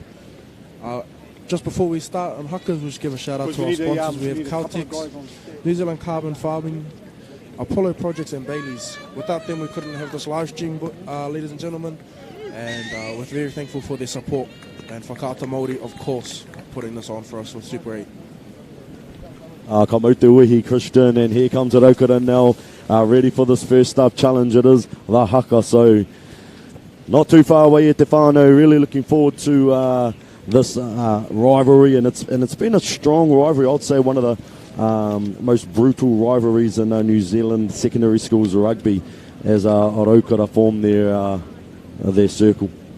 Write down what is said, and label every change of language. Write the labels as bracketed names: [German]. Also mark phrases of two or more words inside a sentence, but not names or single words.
[English] Just before we start on hakas, we'll just give a shout out to our sponsors. We have Caltex, New Zealand Carbon Farming, Apollo Projects and Bailey's. Without them, we couldn't have this live stream, ladies and gentlemen. And we're very thankful for their support. And for Kata Māori, of course, putting this on for us with Super 8. [Māori] Ka mau te uhi, [English] Christian, and here comes Rotorua now, ready for this first up challenge. It is the haka, so not too far away at Te Whānau. Really looking forward to this rivalry, and it's been a strong rivalry. I'd say one of the most brutal rivalries in New Zealand secondary schools rugby, as Rotorua form their circle.